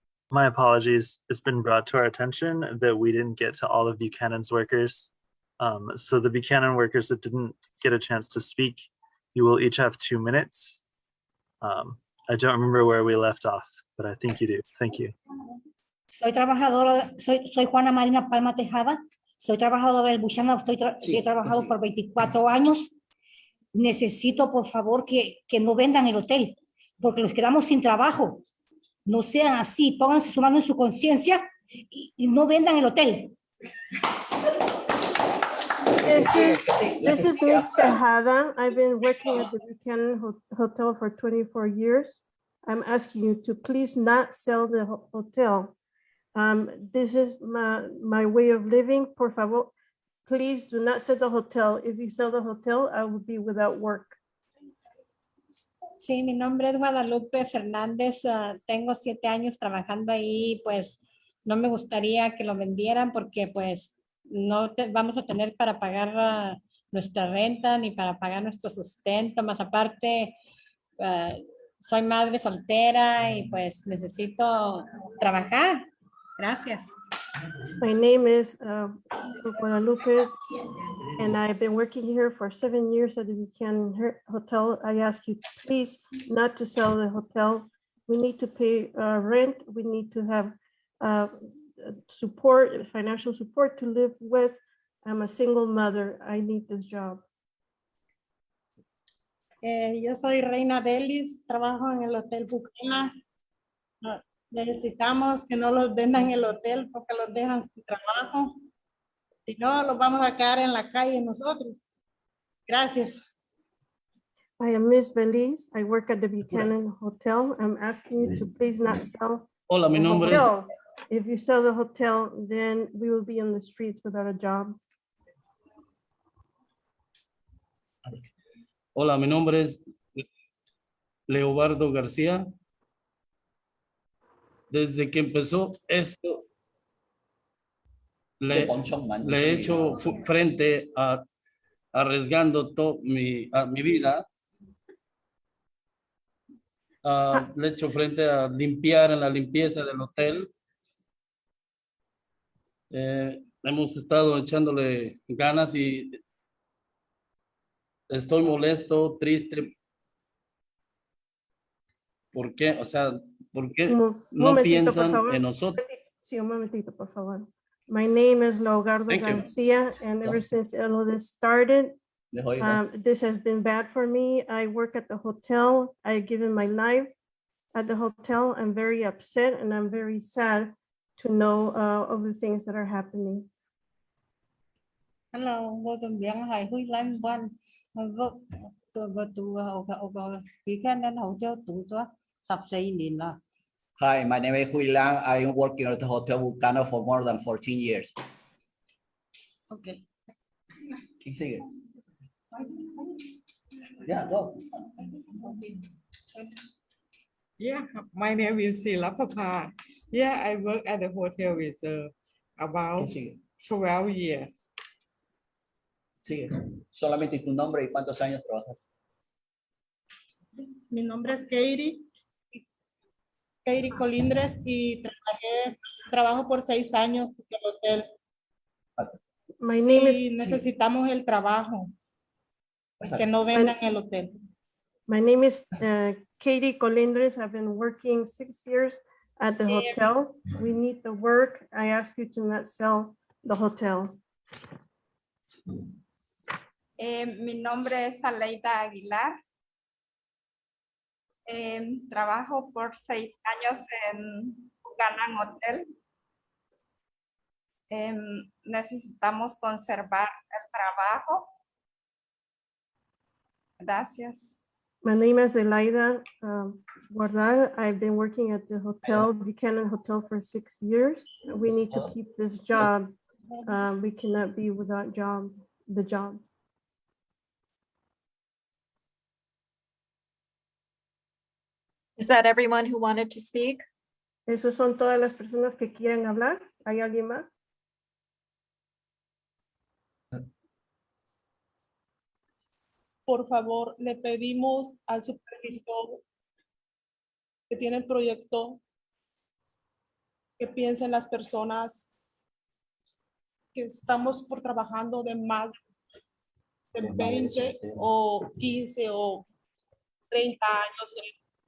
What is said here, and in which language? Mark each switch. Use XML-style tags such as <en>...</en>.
<en>My apologies. It's been brought to our attention that we didn't get to all of Buchanan's workers. So the Buchanan workers that didn't get a chance to speak, you will each have 2 minutes. I don't remember where we left off, but I think you do. Thank you.</en> <es>Soy trabajadora, soy Juana Marina Palma Tejada, soy trabajadora del Buchanan, he trabajado por 24 años. Necesito, por favor, que no vendan el hotel, porque nos quedamos sin trabajo. No sean así, pónganse su mano en su conciencia y no vendan el hotel.</es> <en>This is Miss Tejada. I've been working at the Buchanan Hotel for 24 years. I'm asking you to please not sell the hotel. This is my way of living.</en> <es>Por favor,</es> <en>please do not sell the hotel. If you sell the hotel, I will be without work.</en> <es>Sí, mi nombre es Guadalupe Fernández. Tengo 7 años trabajando ahí. Pues no me gustaría que lo vendieran porque pues no vamos a tener para pagar nuestra renta ni para pagar nuestro sustento. Más aparte, soy madre soltera y pues necesito trabajar. Gracias.</es> <en>My name is Guadalupe, and I've been working here for 7 years at the Buchanan Hotel. I ask you please not to sell the hotel. We need to pay rent. We need to have support, financial support to live with. I'm a single mother. I need this job.</en> <es>Yo soy Reina Belis, trabajo en el Hotel Buchanan. Necesitamos que no los vendan el hotel porque los dejan sin trabajo. Si no, los vamos a quedar en la calle nosotros. Gracias.</es> <en>I am Miss Belize. I work at the Buchanan Hotel. I'm asking you to please not sell.</en> <es>Hola, mi nombre es.</es> <en>If you sell the hotel, then we will be on the streets without a job.</en> <es>Hola, mi nombre es Leobardo García. Desde que empezó esto, le he hecho frente a arriesgando mi vida. Le he hecho frente a limpiar en la limpieza del hotel. Hemos estado echándole ganas y estoy molesto, triste. ¿Por qué? O sea, ¿por qué no piensan en nosotros? Sí, un momentito, por favor.</es> <en>My name is Leobardo Garcia, and ever since all of this started, this has been bad for me. I work at the hotel. I've given my life at the hotel. I'm very upset and I'm very sad to know of the things that are happening. Hello, welcome back. Hi, Huy Lan Quan. Buchanan Hotel tụi Hi, my name is Hui Lang. I am working at the Hotel Vulcano for more than 14 years. Okay.</en> <es>¿Quién sigue?</es> <en>Yeah, go. Yeah, my name is Silapapa. Yeah, I work at the hotel with about 12 years.</en> <es>Sigue. Solamente tu nombre y cuántos años trabajas. Mi nombre es Katie Colindres y trabajo por 6 años en el hotel.</es> <en>My name</en> <es>Y necesitamos el trabajo, que no vendan el hotel.</es> <en>My name is Katie Colindres. I've been working 6 years at the hotel. We need the work. I ask you to not sell the hotel.</en> <es>Mi nombre es Aleida Aguilar. Trabajo por 6 años en Ganan Hotel. Necesitamos conservar el trabajo. Gracias.</es> <en>My name is Elaida Guardal. I've been working at the hotel, Buchanan Hotel, for 6 years. We need to keep this job. We cannot be without the job. Is that everyone who wanted to speak?</en> <es>¿Esos son todas las personas que quieren hablar? ¿Hay alguien más? Por favor, le pedimos al supervisor que tiene el proyecto que piense en las personas que estamos por trabajando de más de 20 o 15 o 30 años.</es>